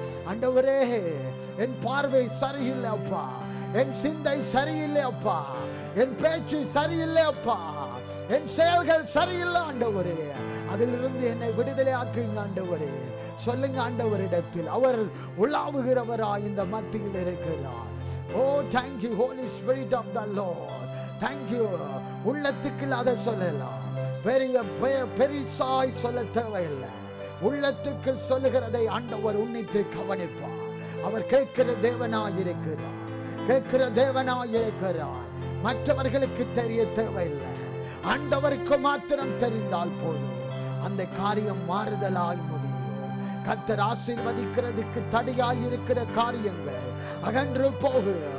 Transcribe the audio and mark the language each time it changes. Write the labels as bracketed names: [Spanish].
[Tamil] ஆண்டவரே, என் பார்வை சரியில்லை அப்பா, என் சிந்தை சரியில்லை அப்பா, என் பேச்சு சரியில்லை அப்பா, என் செயல்கள் சரியில்லை ஆண்டவரே. அதிலிருந்து என்னை விடுதலையாக்குங்க ஆண்டவரே. சொல்லுங்க ஆண்டவரிடத்தில். அவர் உலாவுகிறவராய் இந்த மத்தியில் இருக்கிறார். [English] Oh, thank you, Holy Spirit of the Lord. Thank you. [Tamil] உள்ளத்துக்கு அதை சொல்லலாம். பெரிசாய் சொல்ல தேவையில்லை. உள்ளத்துக்குள் சொல்லுகிறதை ஆண்டவர் உன்னித்து கவனிப்பார். அவர் கேட்கிற தேவனாயிருக்கிறார், கேட்கிற தேவனாயிருக்கிறார். மற்றவர்களுக்கு தெரிய தேவையில்லை, ஆண்டவருக்கு மாத்திரம் தெரிந்தால் போதும். அந்த காரியம் மாறுதலால் முடியும். கர்த்தர் ஆசீர்வதிக்கிறதுக்கு தடையாயிருக்கிற காரியங்கள் அகன்று போகு.